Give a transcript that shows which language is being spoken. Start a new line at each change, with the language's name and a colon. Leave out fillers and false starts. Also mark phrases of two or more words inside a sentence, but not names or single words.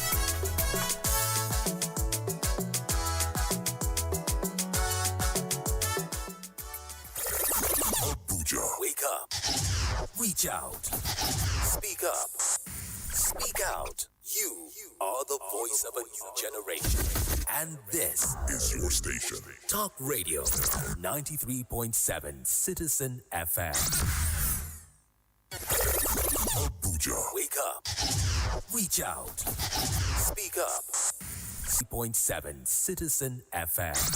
English: Wake up. Reach out. Speak up. Speak out. You are the voice of a new generation. And this is your station. Talk Radio 93.7 Citizen FM. Abuja. Wake up. Reach out. Speak up. 3.7 Citizen FM.